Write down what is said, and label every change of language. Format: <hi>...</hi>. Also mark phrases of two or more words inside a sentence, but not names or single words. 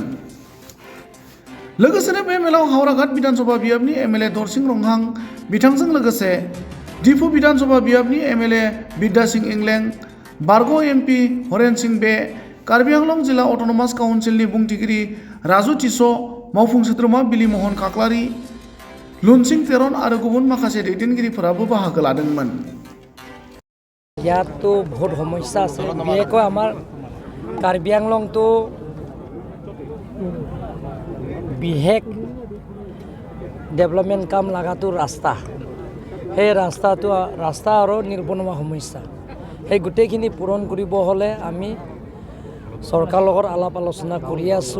<brx>लोगोसेनो बे मेलाव हावराघाट विधानसभा बियाबनि एमएलए दरसिं रंहां बिथांजों लोगोसे दिफु विधानसभा बियाबनि एमएलए बिद्या सिंह इंलें, बारग' एमपि हरेन सिंह बे, कार्बि आंलं जिल्ला अट'नमास काउन्सिलनि बुंथिगिरि राजु टिस', मावफुं सोद्रोमा बिलि महन काक्लारि, लुनसिं तेरन आरो गुबुन माखासे दैदेनगिरिफोराबो बाहागो लादोंमोन।</brx> <as>ইয়াততো বহুত সমস্যা আছে, বিশেষকৈ আমাৰ কাৰ্বি আংলংটো বিশেষ ডেভেলপমেণ্ট কাম লগাটো ৰাস্তা, সেই ৰাস্তা আৰু নিবনুৱা সমস্যা, সেই গোটেইখিনি পূৰণ কৰিব হ'লে আমি চৰকাৰৰ লগত আলাপ আলোচনা কৰি আছোঁ।</as>